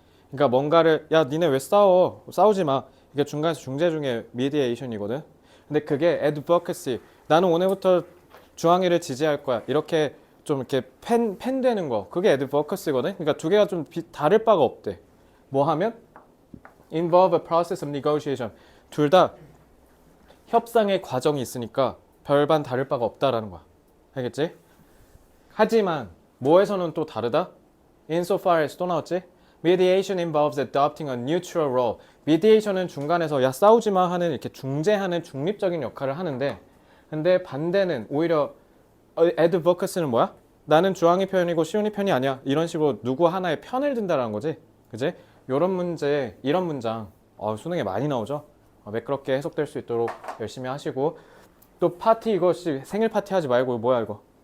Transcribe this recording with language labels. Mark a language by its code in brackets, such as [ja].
[ko] 그러니까 뭔가를 야 니네 왜 싸워? 싸우지 마. 이게 중간에서 중재 중에 미디에이션이거든. 근데 그게 advocacy. 나는 오늘부터 주황이를 지지할 거야. 이렇게 좀 이렇게 팬 되는 거. 그게 advocacy거든. 그러니까 두 개가 좀 다를 바가 없대. 뭐 하면 [en] involve a process of negotiation. [ko] 둘 다 협상의 과정이 있으니까 별반 다를 바가 없다라는 거야. 알겠지? 하지만 뭐에서는 또 다르다? insofar as 또 나왔지? [en] Mediation involves adopting a neutral role. [ko] Mediation은 중간에서 야 싸우지 마 하는 이렇게 중재하는 중립적인 역할을 하는데, 근데 반대는 오히려 advocacy는 뭐야? 나는 주황이 편이고 시온이 편이 아니야. 이런 식으로 누구 하나의 편을 든다라는 거지. 그지? 이런 문제, 이런 문장 수능에 많이 나오죠. 매끄럽게 해석될 수 있도록 열심히 하시고, 또 파티 이것이 생일 파티 하지 말고 뭐야 이거?